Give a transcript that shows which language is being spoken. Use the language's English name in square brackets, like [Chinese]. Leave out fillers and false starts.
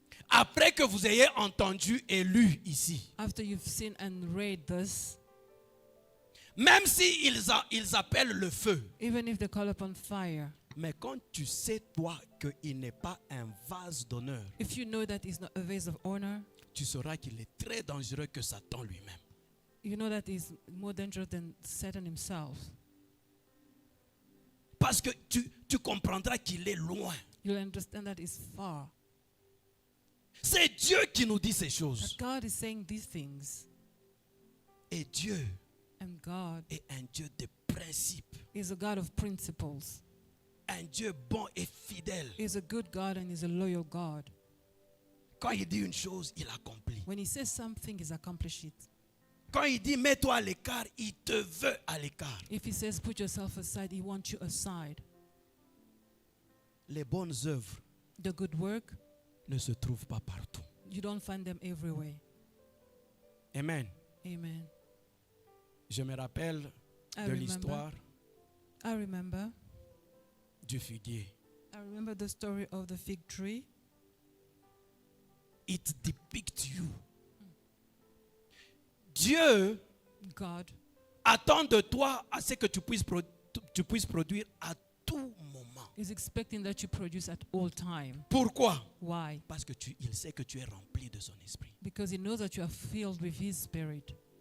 [French] après que vous ayez entendu et lu ici, [English] after you've seen and read this, [French] même si ils appellent le feu, [English] even if they call upon fire, [French] mais quand tu sais toi qu'il n'est pas un vase d'honneur, [English] if you know that it's not a vase of honor, [French] tu sauras qu'il est très dangereux que Satan lui-même. [English] you know that is more dangerous than Satan himself. [French] Parce que tu comprendras qu'il est loin. [English] You'll understand that it's far. [French] C'est Dieu qui nous dit ces [English] That [French] choses. [English] God is saying these things, [French] Et Dieu [English] and God [French] est un Dieu de principes. [English] is a God of principles. [French] Un Dieu bon et fidèle. [English] He's a good God and he's a loyal God. [French] Quand il dit une chose, il accomplit. [English] When he says something, he's accomplished it. [French] Quand il dit mets-toi à l'écart, il te veut à l'écart. [English] If he says put yourself aside, he wants you aside. [French] Les bonnes œuvres [English] The good work, [French] ne se trouvent pas partout. [English] you don't find them everywhere. Amen. Amen. [French] Je me rappelle [English] I [French] de [English] remember, [French] l'histoire [English] I remember [French] du figuier. [English] the story of the fig tree. It depicts you. [French] Dieu [English] God [French] attend de toi à ce que tu puisses produire à tout moment. [English] is expecting that you produce at all time. [French] Pourquoi? [English] Why? [French] Parce que il sait que tu es rempli de son esprit. [English] Because he knows that you are filled with his spirit.